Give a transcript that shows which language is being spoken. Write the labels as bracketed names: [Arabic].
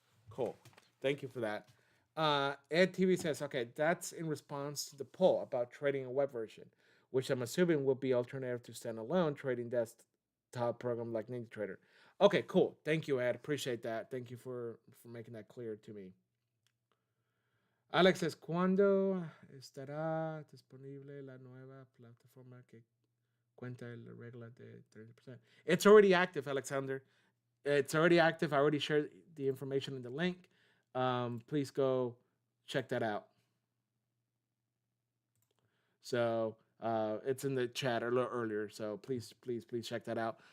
[English] Cool. Thank you for that. Ed TV says, okay, that's in response to the poll about trading a web version, which I'm assuming will be alternative to standalone trading desktop program like NinjaTrader. Okay, cool. Thank you, Ed. Appreciate that. Thank you for making that clear to me. Alex says, [Spanish] ¿cuándo estará disponible la nueva plataforma que cuenta la regla de 30%? [English] It's already active, Alexander. It's already active. I already shared the information in the link. Please go check that out. So it's in the chat a little earlier. So please check that out.